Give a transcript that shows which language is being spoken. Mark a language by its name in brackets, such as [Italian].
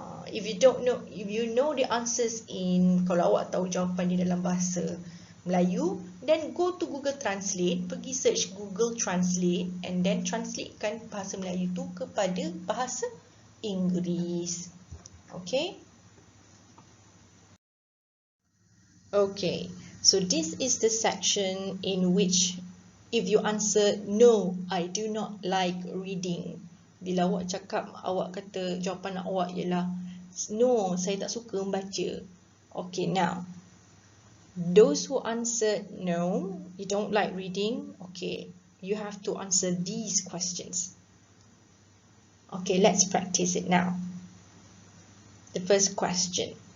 [Malay] If you know the answers kalau awak tahu jawapan di dalam bahasa Melayu, then go to Google Translate, pergi search Google Translate and then translatekan bahasa Melayu tu kepada bahasa Inggris. Okay? [English] Okay, so this is the section in which if you answer no, I do not like reading. [Malay] Bila awak cakap, awak kata jawapan awak ialah no, saya tak suka membaca. [English] Okay, now those who answered no, you don't like reading, okay, you have to answer these questions. Okay, let's practice it now. The first question.